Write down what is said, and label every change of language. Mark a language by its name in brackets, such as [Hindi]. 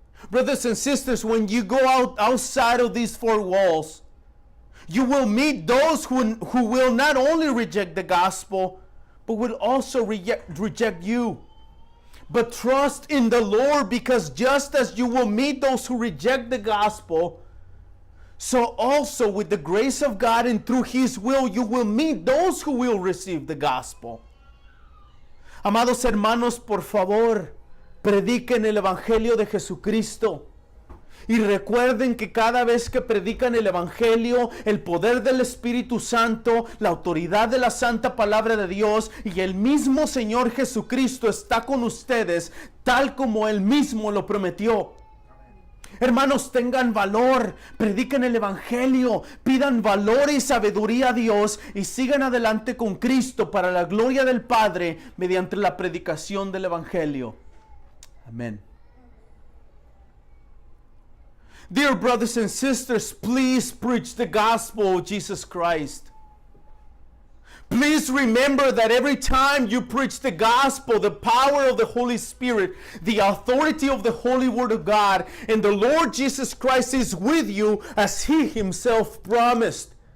[English] Brothers and sisters, when you go outside of these four walls, you will meet those who will not only reject the gospel, but will also reject you. But trust in the Lord, because just as you will meet those who reject the gospel, so also with the grace of God and through His will, you will meet those who will receive the gospel. [Spanish] Amados hermanos, por favor, prediquen el Evangelio de Jesucristo. Y recuerden que cada vez que predican el Evangelio, el poder del Espíritu Santo, la autoridad de la Santa Palabra de Dios y el mismo Señor Jesucristo está con ustedes, tal como Él mismo lo prometió. Hermanos, tengan valor, prediquen el Evangelio, pidan valor y sabiduría a Dios y sigan adelante con Cristo para la gloria del Padre mediante la predicación del Evangelio. Amén. [English] Dear brothers and sisters, please preach the gospel of Jesus Christ. Please remember that every time you preach the gospel, the power of the Holy Spirit, the authority of the Holy Word of God, and the Lord Jesus Christ is with you as He Himself promised.